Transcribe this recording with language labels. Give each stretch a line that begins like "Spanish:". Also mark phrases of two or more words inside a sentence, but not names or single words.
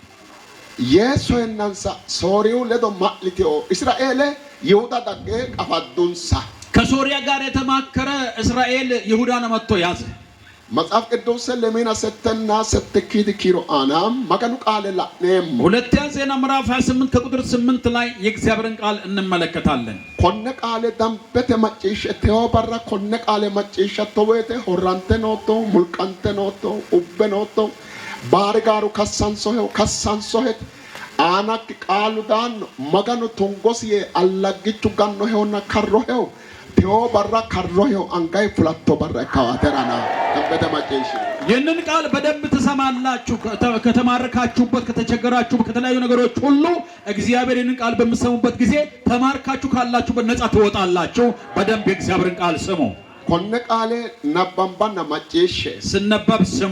Hadiyya: የሶየናንሳ ሶሪው ለዶ ማልቲዮ እስራኤል ይሁዳ ዳገ ቀፋዱንሳ
Amharic: ከሶሪያ ጋር የተማከረ እስራኤል ይሁዳን መጥቶ ያዘ።
Hadiyya: መጽሐፍ ቅዱስ ለሚና ሰተና ሰተኪድ ኪሮ አናም መገኑ ቃል ላኔም
Amharic: ሁለተኛ ዜና ምዕራፍ 28 ከቁጥር 8 ላይ የእግዚአብሔርን ቃል እንመለከታለን።
Hadiyya: ኮነ ቃል ዳምበተ ማጪሽ ተወበራ ኮነ ቃል ማጪሽ ተወተ ሆራንተ ኖቶ ሙልቀንተ ኖቶ ኡበ ኖቶ ባርጋሩ ከሳንሶሄት አናክ ቃሉዳን መገኑ ቶንጎስዬ አላግቹ ጋኖ ሄውና ከሮሄው ቴዎ በራ ከሮሄው አንጋይ ፍላቶ በራ ካዋተራና ተበደማጨሽ
Amharic: ይህንን ቃል በደንብ ትሰማላችሁ። ከተማረካችሁበት ከተቸገራችሁበት ከተለያዩ ነገሮች ሁሉ እግዚአብሔር ይህንን ቃል በምትሰሙበት ጊዜ ተማርካችሁ ካላችሁበት ነፃ ትወጣላችሁ። በደንብ የእግዚአብሔርን ቃል ስሙ።
Hadiyya: ኮነ ቃሌ ነባምባና ማጨሽ
Amharic: ስነበብ ስሙ።